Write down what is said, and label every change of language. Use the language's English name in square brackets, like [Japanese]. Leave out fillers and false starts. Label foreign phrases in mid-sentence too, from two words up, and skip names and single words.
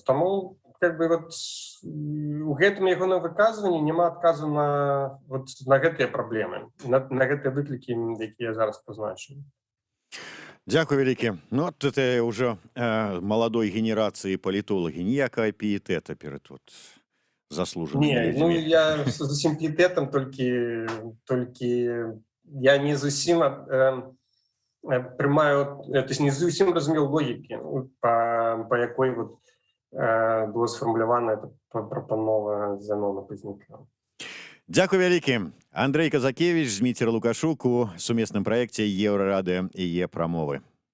[Belarusian] Таму, как бы, вот у гэтым ягоным выказванні няма адказу на гэтыя праблемы, на гэтыя выклікі, якія зараз пазначылі. Дзякуй вялікі. Ну, это ўжо маладой генерацыі палітолагі, ніякага піетэта перад заслужанымі людзьмі. Ну, я з усім піетэтам, толькі я не зусім [Ukrainian] приймаю, [Russian] то есть [Ukrainian] не зовсім розумів логіки, по якої була сформульована пропанова Зенона Пазняка. Дякую вялікі. [Belarusian] Андрэй Казакевіч, Зміцер Лукашук у сумесным праекце Еўрарады і Е-прамовы.